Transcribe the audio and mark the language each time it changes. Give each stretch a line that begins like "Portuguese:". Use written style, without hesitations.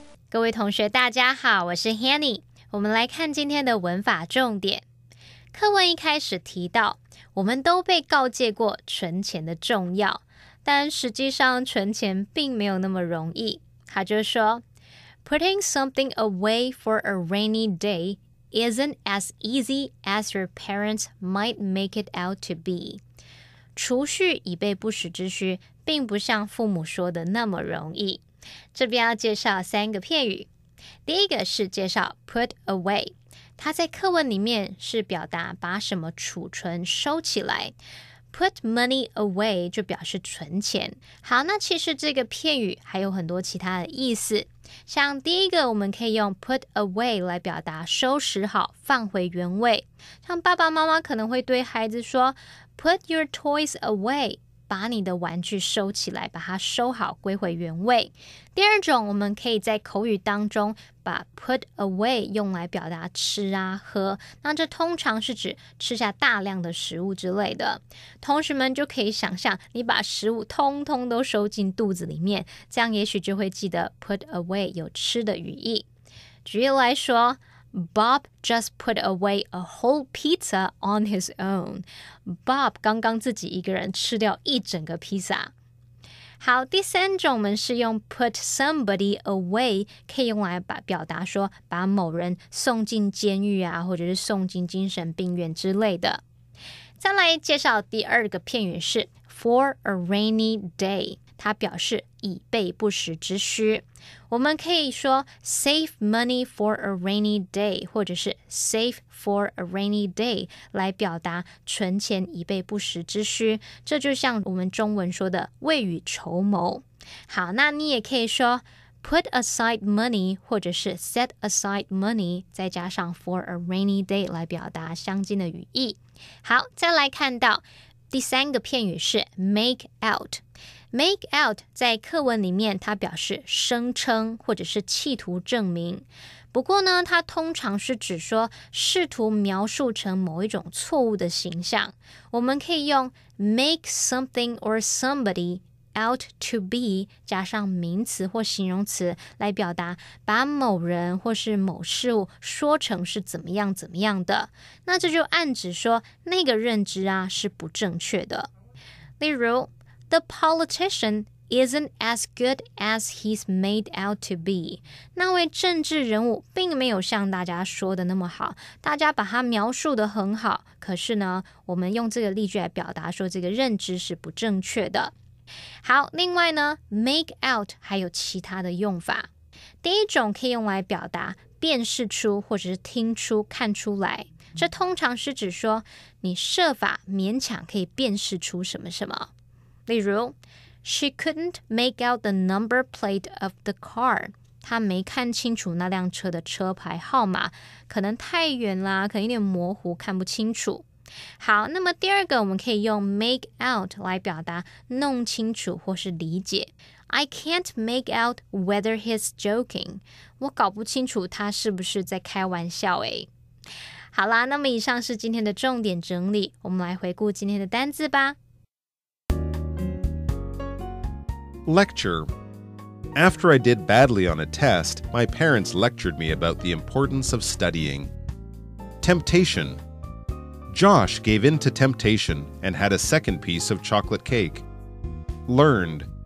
Chinese: 各位同学大家好，我是 Hanny。我们来看今天的文法重点。课文一开始提到，我们都被告诫过存钱的重要，但实际上存钱并没有那么容易。他就说
English: Putting something away for a rainy day isn't as easy as your parents might make it out to be.
Chinese: 储蓄以备不时之需，并不像父母说的那么容易。这边要介绍3个片语。第一个是介绍 put away， 它在课文里面是表达把什么储存收起来。
English: Put money away
Chinese: 就表示存钱。好，那其实这个片语还有很多其他的意思。像第一个，我们可以用 put away 来表达收拾好，放回原位。像爸爸妈妈可能会对孩子说
English: Put your toys away，
Chinese: 把你的玩具收起来，把它收好，归回原位。第二种，我们可以在口语当中把 put away 用来表达吃啊、喝，那这通常是指吃下大量的食物之类的。同学们就可以想象，你把食物通通都收进肚子里面，这样也许就会记得 put away 有吃的语义。举例来说
English: Bob just put away a whole pizza on his own.
Chinese: Bob 刚刚自己一个人吃掉一整个披萨。好，第三种我们是用 put somebody away， 可以用来表达说把某人送进监狱啊，或者是送进精神病院之类的。再来介绍第二个片语是 for a rainy day， 它表示以备不时之需。我们可以说 save money for a rainy day， 或者是 save for a rainy day 来表达存钱以备不时之需。这就像我们中文说的未雨绸缪。好，那你也可以说 put aside money 或者是 set aside money 再加上 for a rainy day 来表达相近的语义。好，再来看到第三个片语是 make out。Make out 在课文里面它表示声称或者是企图证明，不过呢它通常是指说试图描述成某一种错误的形象。我们可以用 make something or somebody out to be 加上名词或形容词来表达把某人或是某事物说成是怎么样怎么样的，那这就暗指说那个认知啊是不正确的。例如
English: The politician isn't as good as he's made out to be.
Chinese: 那位政治人物并没有像大家说的那么好，大家把他描述得很好，可是呢，我们用这个例句来表达说这个认知是不正确的。好，另外呢 make out 还有其他的用法。第一种可以用来表达辨识出或者是听出、看出来，这通常是指说你设法勉强可以辨识出什么什么。例如
English: She couldn't make out the number plate of the car.
Chinese: 他没看清楚那辆车的车牌号码，可能太远啦，可能有点模糊，看不清楚。好，那么第二个我们可以用 make out 来表达弄清楚或是理解。
English: I can't make out whether he's joking.
Chinese: 我搞不清楚他是不是在开玩笑诶。好啦，那么以上是今天的重点整理，我们来回顾今天的单字吧。
English: Lecture. After I did badly on a test, my parents lectured me about the importance of studying. Temptation. Josh gave in to temptation and had a second piece of chocolate cake. Learned.